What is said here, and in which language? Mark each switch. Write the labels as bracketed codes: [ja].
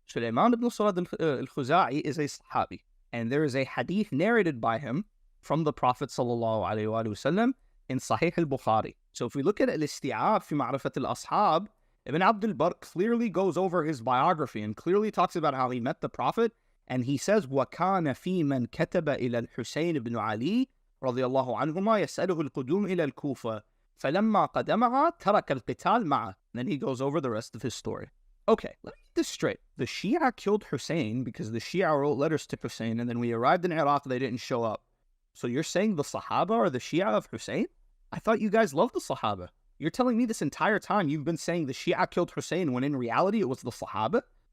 [en] Sulayman ibn Surad al-Khuza'i is a Sahabi. And there is a hadith narrated by him from the Prophet ﷺ in Sahih al-Bukhari. So if we look at al-Isti'ab fi Ma'rifat al-Ashab, Ibn Abdul Barr clearly goes over his biography and clearly talks about how he met the Prophet. And he says, [ar] وَكَانَ فِي مَنْ كَتَبَ إِلَى الْحُسَيْنِ بْنُ عَلِي رضي الله عنهما يسأله القدوم إلى الكوفة فلما قدمها ترك القتال معه. [en] Then he goes over the rest of his story. Okay, let me get this straight. The Shia killed Hussein because the Shia wrote letters to Hussein, and then we arrived in Iraq, they didn't show up. So you're saying the Sahaba are the Shia of Hussein? I thought you guys loved the Sahaba. You're telling me this entire time you've been saying the Shia killed Hussein when in reality it was the Sahaba?